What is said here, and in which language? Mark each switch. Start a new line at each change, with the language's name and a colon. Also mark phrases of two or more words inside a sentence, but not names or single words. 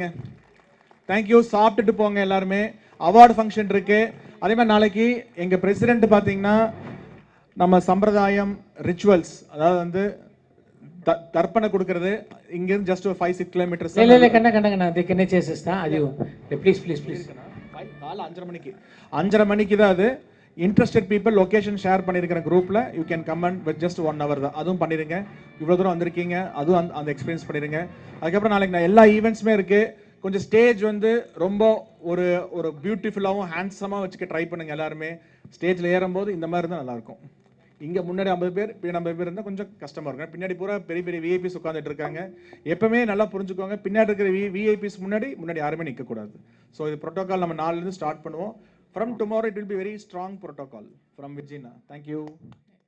Tamil: தேங்க்யூ. சாப்பிட்டுட்டு போங்க எல்லாருமே.
English: award function
Tamil: இருக்கு. அதே மாதிரி நாளைக்கு எங்க பிரசிடென்ட் பாத்தீங்கன்னா நம்ம சம்பிரதாயம் ரிச்சுவல்ஸ், அதாவது வந்து తర్పణ கொடுக்கிறது இங்க இருந்து
English: just 5-6 kilometers.
Tamil: இல்ல இல்ல கண்ண கண்ண நான் தெக்கனே చేసేస్తా.
English: అది please please please.
Tamil: காலை 5:30 மணிக்கு தான் அது.
English: interested people location share
Tamil: பண்ணியிருக்கிற குரூப்பில்
English: you can come and with just 1 hour
Tamil: தான். அதுவும் பண்ணிடுங்க. இவ்வளோ தூரம் வந்திருக்கீங்க, அதுவும் அந்த எக்ஸ்பீரியன்ஸ் பண்ணிடுங்க. அதுக்கப்புறம் நாளைக்கு நான் எல்லா ஈவெண்ட்ஸுமே இருக்குது. கொஞ்சம் ஸ்டேஜ் வந்து ரொம்ப ஒரு ஒரு பியூட்டிஃபுல்லாகவும் ஹேண்ட்ஸமாக வச்சுக்க ட்ரை பண்ணுங்கள் எல்லாருமே. ஸ்டேஜில் ஏறும்போது இந்த மாதிரி தான் நல்லாயிருக்கும். இங்கே முன்னாடி 50 பேர், பின்னாடி 50 பேர் இருந்தால் கொஞ்சம் கஷ்டமாக இருக்கும். பின்னாடி பூரா பெரிய பெரிய விஐபிஸ் உட்காந்துட்டு இருக்காங்க. எப்பவுமே நல்லா புரிஞ்சுக்கோங்க, பின்னாடி இருக்கிற விஐபிஸ் முன்னாடி யாருமே நிற்கக்கூடாது. ஸோ இது ப்ரோட்டோகால் நம்ம 4லேருந்து ஸ்டார்ட் பண்ணுவோம்.
English: From tomorrow it will be very strong protocol from Virginia. Thank you.